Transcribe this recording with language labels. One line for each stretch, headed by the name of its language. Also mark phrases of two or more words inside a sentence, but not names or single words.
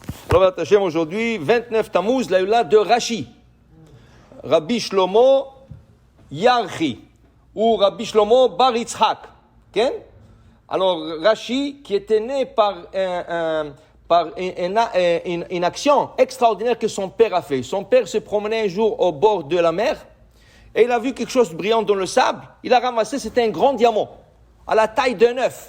French: Robert Hashem, aujourd'hui, 29 Tammuz, la de Rashi. Rabbi Shlomo Yarchi, ou Rabbi Shlomo Bar Yitzhak. Okay? Alors, Rashi, qui était né par une action extraordinaire que son père a fait. Son père se promenait un jour au bord de la mer, et il a vu quelque chose de brillant dans le sable. Il a ramassé, c'était un grand diamant, à la taille d'un œuf.